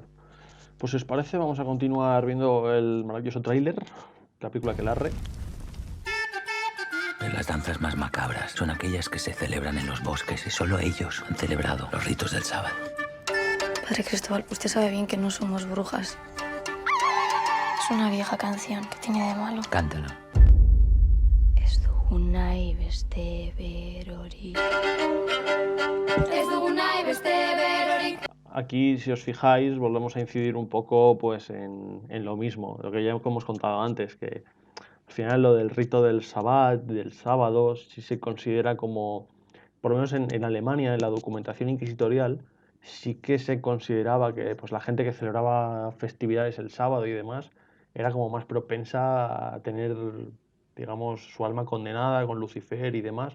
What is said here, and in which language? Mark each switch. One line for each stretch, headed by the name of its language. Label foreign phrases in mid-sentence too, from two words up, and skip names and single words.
Spanish: Pues si os parece, vamos a continuar viendo el maravilloso tráiler, la película Aquelarre. Las danzas más macabras son aquellas que se celebran en los bosques y solo ellos han celebrado los ritos del sábado. Padre Cristóbal, usted sabe bien que no somos brujas. Es una vieja canción. ¿Qué tiene de malo? Cántala.
Basque: Ez dugu nahi beste berorik. Ez dugu nahi beste berorik.
Spanish: Aquí, si os fijáis, volvemos a incidir un poco pues, en lo mismo, lo que ya hemos contado antes, que al final lo del rito del sabbat, del sábado, sí se considera como, por lo menos en Alemania, en la documentación inquisitorial, sí que se consideraba que pues, la gente que celebraba festividades el sábado y demás era como más propensa a tener, digamos, su alma condenada con Lucifer y demás.